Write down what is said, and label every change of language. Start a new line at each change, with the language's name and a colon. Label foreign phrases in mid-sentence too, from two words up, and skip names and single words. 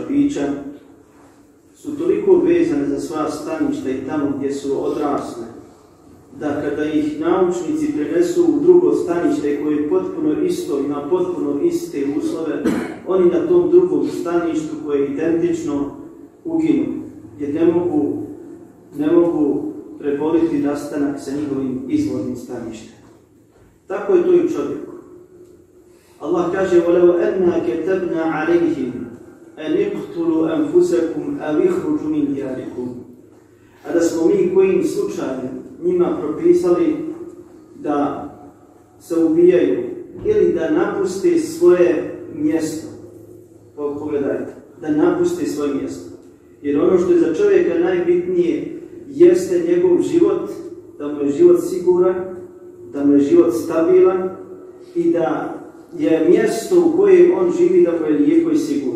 Bosnian: bića, su toliko vezane za svoja staništa i tamo gdje su odrasle, da kada ih naučnici prenesu u drugo stanište koje je potpuno isto, ima potpuno iste uslove, oni na tom drugom staništu koje je identično uginu, jer ne mogu preboliti nastanak sa njihovim izvornim staništem. Tako je to i u čovjeku. Allah kaže:
Arabic: وَلَوْ أَنَّا كَتَبْنَا عَلَيْهِمْ أَنِ اقْتُلُوا أَنفُسَكُمْ أَوْ اخْرُجُوا مِنْ دِيَارِكُمْ.
Bosnian: A da smo mi kojim slučajem njima propisali da se ubijaju ili da napuste svoje mjesto. Pogledajte, da napuste svoje mjesto. Jer ono što je za čovjeka najbitnije jeste njegov život, da mu je život siguran, da mu je život stabilan i da je mjesto u kojem on živi da mu je lijepo i sigurno.